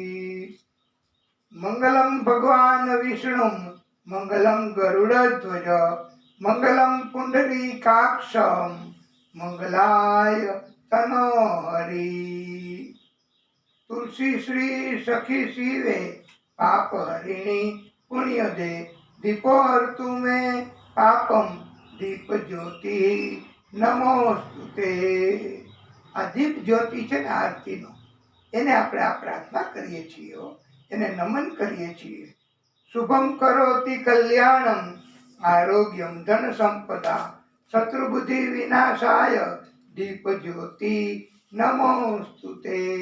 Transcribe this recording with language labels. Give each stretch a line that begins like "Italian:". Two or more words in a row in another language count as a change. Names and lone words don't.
Sanskrit: मंगलम भगवान विष्णु मंगलम गरुड़ध्वज मंगलम पुंडरीकाक्षम मंगलाय तनोहरि। तुलसी श्री सखी शिवे पाप हरिणी पुण्य दे दीपोहर्तु में पापम दीप ज्योति नमोस्तुते।
Gujarati: આ દીપ જ્યોતિ છે ને આરતીનો એને આપણે આ પ્રાર્થના કરીએ છીએ, એને નમન કરીએ છીએ।
Sanskrit: શુભમ કરોતિ કલ્યાણમ આરોગ્યમ ધન સંપદા શત્રુબુદ્ધિ વિનાશાય દીપ જ્યોતિ નમોસ્તુતે।